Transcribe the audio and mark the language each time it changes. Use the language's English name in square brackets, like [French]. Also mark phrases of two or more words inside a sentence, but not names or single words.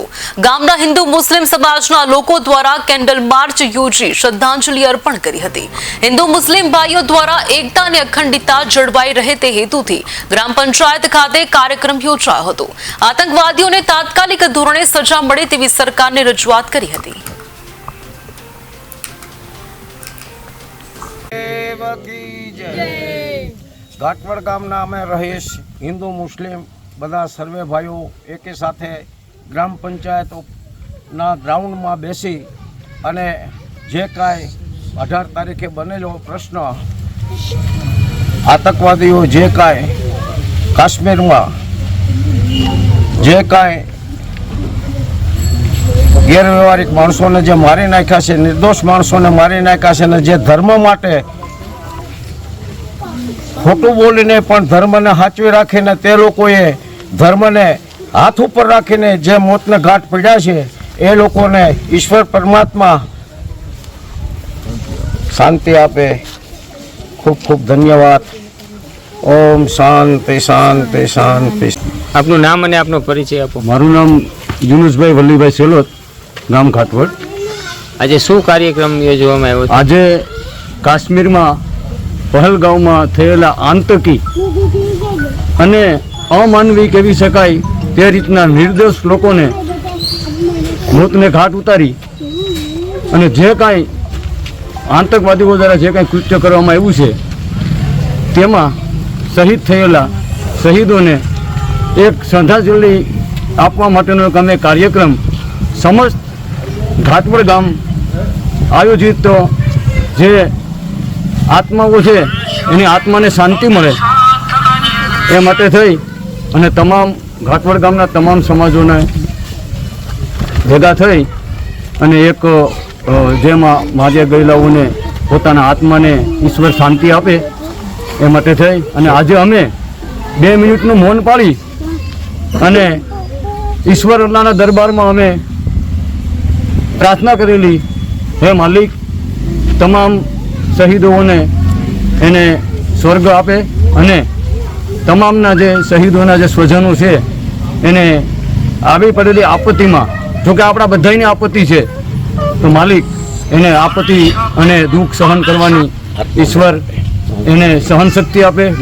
[Gujarati] ગામના હિન્દુ મુસ્લિમ સમાજના લોકો દ્વારા કેન્ડલ માર્ચ યોજી શ્રદ્ધાંજલિ અર્પણ કરી હતી। હિન્દુ મુસ્લિમ ભાઈઓ દ્વારા એકતા અને અખંડિતતા જળવાઈ રહે તે હેતુથી ગ્રામ પંચાયત ખાતે કાર્યક્રમ યોજાયો હતો। આતંકવાદીઓને તાત્કાલિક ધોરણે સજા મળે તેવી સરકારને રજૂઆત કરી હતી। ઘાટવડ ગામના અમે રહીશ હિંદુ મુસ્લિમ બધા સર્વે ભાઈઓ એક સાથે ગ્રામ પંચાયત ના ગ્રાઉન્ડ મેં બેસી અને જે કાઈ 18 તારીખે બનેલો પ્રશ્ન આતંકવાદીઓ જે કાઈ કાશ્મીર મેં જે કાઈ ગેરવ્યવહારિક માણસો ને જે મારી નાખ્યા છે, નિર્દોષ માણસો ને મારી નાખ્યા છે ને જે ધર્મ માટે ખોટું બોલીને પણ ધર્મ ને હાચવી રાખીને તે લોકોએ ધર્મ ને હાથ ઉપર રાખીને જે મોતને ઘાટ પડ્યા છે એ લોકોને ઈશ્વર પરમાત્મા શાંતિ આપે। ખૂબ ખૂબ ધન્યવાદ। ઓમ શાંતિ શાંતિ શાંતિ। આપનું નામ અને આપનો પરિચય આપો। મારૂ નામ જુનુસભાઈ વલ્લીભાઈ સેલોત, ગામ ઘાટવડ। આજ શું કાર્યક્રમ યોજવામાં આવ્યો છે? આજ કાશ્મીર મેં પહલગામ મેં થયેલા આતંકી અને અમાનવીય કહી શકાય તે રીતના નિર્દોષ લોકોને મોતને ઘાટ ઉતારી અને જે કાંઈ આતંકવાદીઓ દ્વારા જે કાંઈ કૃત્ય કરવામાં આવ્યું છે તેમાં શહીદ થયેલા શહીદોને એક શ્રદ્ધાંજલિ આપવા માટેનો એક અમે કાર્યક્રમ સમસ્ત ઘાટવડ ગામ આયોજિત જે આત્માઓ છે એની આત્મા ને શાંતિ મળે એ માટે થઈ અને તમામ ઘાટવડ ગામના તમામ સમાજો ને ભેગા થઈ અને એક જેમાં માજે गયેલાઓને પોતાના આત્માને ઈશ્વર શાંતિ આપે એ માટે થઈ અને આજે અમે 2 મિનિટનું મૌન પાળી અને ઈશ્વર અલ્લાહના દરબારમાં અમે પ્રાર્થના કરેલી, હે માલિક તમામ શહીદોને એને સ્વર્ગ આપે અને તમામના જે શહીદોના જે સ્વજનો છે એને આવી પડેલી આપત્તિમાં, જોકે આપણા બધાની આપત્તિ છે, તો માલિક એને આપત્તિ અને દુઃખ સહન કરવાની ઈશ્વર એને સહન શક્તિ આપે।